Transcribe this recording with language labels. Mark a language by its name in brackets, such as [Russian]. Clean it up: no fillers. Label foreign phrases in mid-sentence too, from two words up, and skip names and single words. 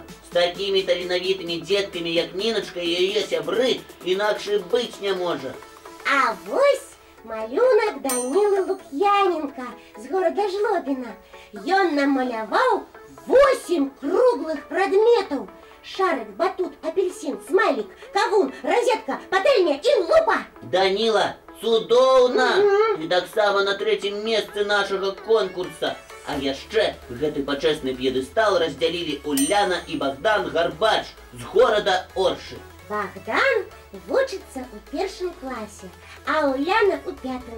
[Belarusian] З такімі таленавітымі дзеткамі, як Ніначка і яе сябры, інакш і быць не можа. А вось малюнак Данілы Лук'яненка з горада Жлобіна. Ён намаляваў 8 круглых прадметаў. Шарик, батут, апельсин, смайлик, кавун, розетка, пательня і лупа. Даніла, цудоўна! І таксама на 3-м месцы нашага конкурса. А яшчэ гэты пачэсны п'едэстал раздзялілі Уляна і Богдан Гарбач з горада Оршы. Богдан вучыцца ў 1-м класе, а Уляна ў 5-м.